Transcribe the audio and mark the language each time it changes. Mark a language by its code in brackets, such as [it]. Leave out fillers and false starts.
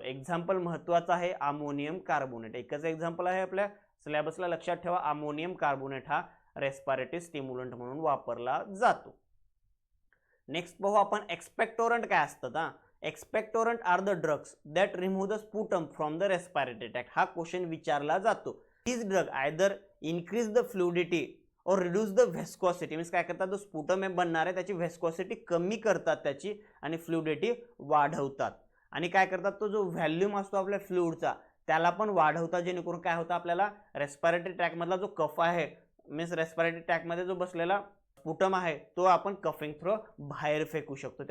[mr] Example महत्त्वाचं आहे ammonium carbonate. एकच एक्झाम्पल आहे आपल्या सिलेबसला, लक्षात ठेवा. अमोनियम कार्बोनेट हा रेस्पायरेटरी स्टिम्युलंट म्हणून वापरला जातो. नेक्स्ट पाहू आपण एक्सपेक्टोरंट काय असतात. [en] Expectorant are the drugs that remove the sputum from the respiratory tract. [mr] हा क्वेश्चन विचारला जातो. [en] This drug either increase the fluidity or reduce the viscosity. [mr] मीन्स काय करतात, जो स्पुटम हे बनणार आहे त्याची व्हेस्कोसिटी कमी करतात त्याची आणि फ्लुइडिटी वाढवतात. आणि काय करतात, तो जो व्हॅल्यूम असतो आपल्या फ्लुइडचा त्याला पण वाढवतात, जेणेकरून काय होतं आपल्याला रेस्पायरेटरी ट्रॅकमधला जो कफ आहे, मीन्स रेस्पायरेटरी ट्रॅकमध्ये जो बसलेला स्पुटम आहे तो आपण कफिंग थ्रू बाहेर फेकू शकतो.